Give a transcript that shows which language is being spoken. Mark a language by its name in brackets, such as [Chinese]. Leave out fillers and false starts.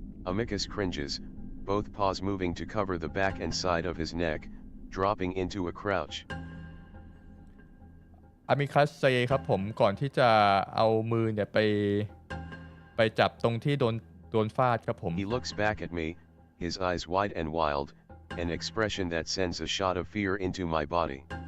[English] Amicus cringes, both paws moving to cover the back and side of his neck, dropping into a crouch. [Thai] อามิคัสเซครับผมก่อนที่จะเอามือเนี่ยไปจับตรงที่โดนฟาดครับผม [English] He looks back at me, his eyes wide and wild, an expression that sends a shot of fear into my body.